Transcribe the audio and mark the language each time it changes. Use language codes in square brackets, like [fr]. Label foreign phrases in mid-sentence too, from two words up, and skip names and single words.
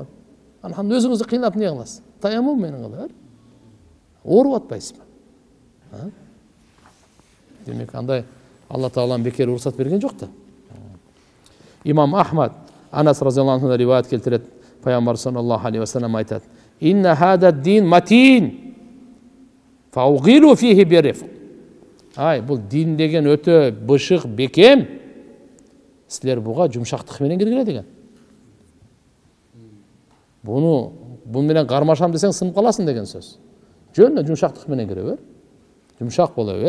[ky] Анан өзүңүздү кыйнап эмне кыласыз? Таяммум менен кылып, ооруп атпайсызбы? Демек андай Алла Таалам бекер уруксат берген жок да. Имам Ахмад Анас [ar] رضي الله عنه [ky] риваят келтирет. [ar] Пайгамбар صلى الله عليه وسلم айтат: "إن هذا الدين متين فأوغلوا فيه برفق." [ky] Бул дин деген өтө бышык, бекем. Силер буга жумшактык менен киргиле деген. Буну менен кармашам десең сынып каласың деген сөз. Жөн жумшактык менен кире бер. Жумшак боло бер.